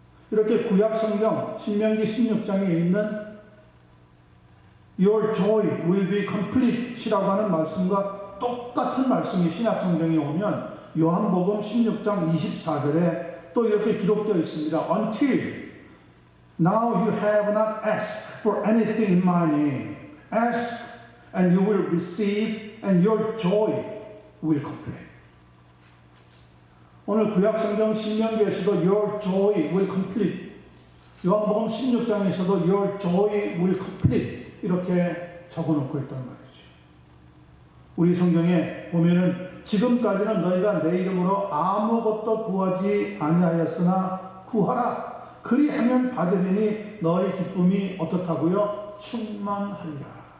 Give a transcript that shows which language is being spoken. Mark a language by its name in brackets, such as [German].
[Korean] 이렇게 구약 성경 신명기 16장에 있는 [English] Your joy will be complete [Korean] 이라고 하는 말씀과 똑같은 말씀이 신약 성경에 오면 요한복음 16장 24절에 또 이렇게 기록되어 있습니다. [English] Until now you have not asked for anything in my name. Ask and you will receive and your joy will complete. [Korean] 오늘 구약 성경 신명기에서도 [English] your joy will complete. [Korean] 요한복음 16장에서도 [English] your joy will complete. [Korean] 이렇게 적어놓고 있단 말이죠. 우리 성경에 보면은 지금까지는 너희가 내 이름으로 아무것도 구하지 아니하였으나 구하라. 그리하면 받으리니 너희 기쁨이 어떻다고요? 충만하리라.